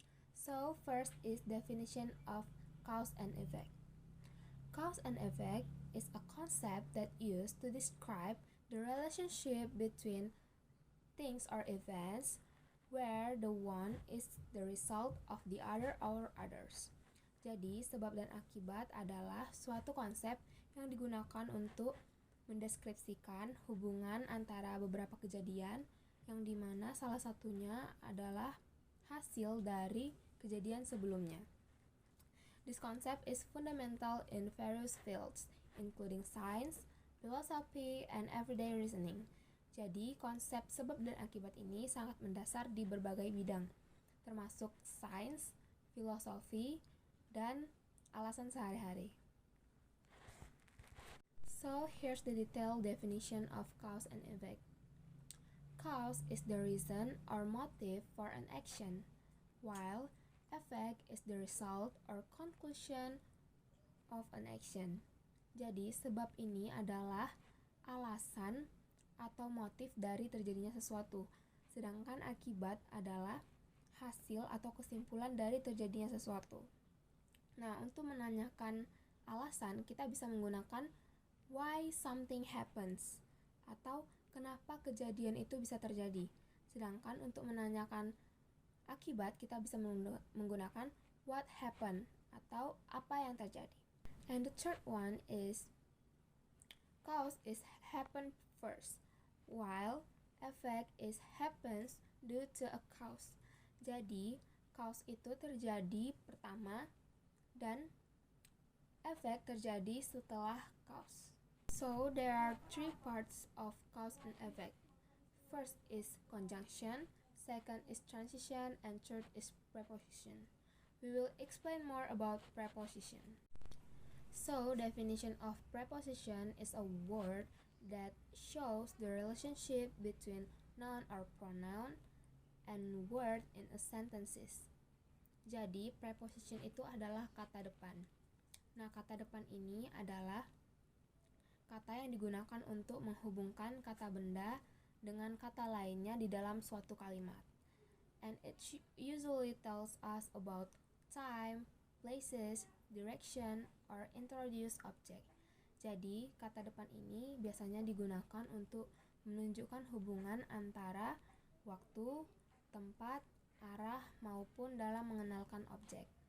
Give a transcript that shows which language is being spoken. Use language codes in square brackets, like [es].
[en] So first is definition of cause and effect. Cause and effect is a concept that used to describe the relationship between things or events where the one is the result of the other or others. [id] Jadi, sebab dan akibat adalah suatu konsep yang digunakan untuk mendeskripsikan hubungan antara beberapa kejadian yang dimana salah satunya adalah hasil dari kejadian sebelumnya. [en] This concept is fundamental in various fields, including science, philosophy, and everyday reasoning. [id] Jadi, konsep sebab dan akibat ini sangat mendasar di berbagai bidang, termasuk sains, filosofi, dan alasan sehari-hari. [en] So, here's the detailed definition of cause and effect. Cause is the reason or motive for an action, while effect is the result or conclusion of an action. [id] Jadi, sebab ini adalah alasan atau motif dari terjadinya sesuatu, sedangkan akibat adalah hasil atau kesimpulan dari terjadinya sesuatu. Nah, untuk menanyakan alasan, kita bisa menggunakan [en] why something happens [id] atau kenapa kejadian itu bisa terjadi. Sedangkan untuk menanyakan akibat, kita bisa menggunakan [en] what happened [id] atau apa yang terjadi. [en] And the third one is cause is happen first, while effect is happens due to a cause. [id] Jadi, cause itu terjadi pertama dan efek terjadi setelah cause. [en] So, there are three parts of cause and effect. First is conjunction, second is transition, and third is preposition. We will explain more about preposition. So, definition of preposition is a word that shows the relationship between noun or pronoun and word in a sentences. [id] Jadi, preposition itu adalah kata depan. Nah, kata depan ini adalah kata yang digunakan untuk menghubungkan kata benda dengan kata lainnya di dalam suatu kalimat. [en] And it usually tells us about time, places, direction, or introduce object. [id] Jadi, kata depan ini biasanya digunakan untuk menunjukkan hubungan antara waktu, tempat, arah, maupun dalam mengenalkan objek.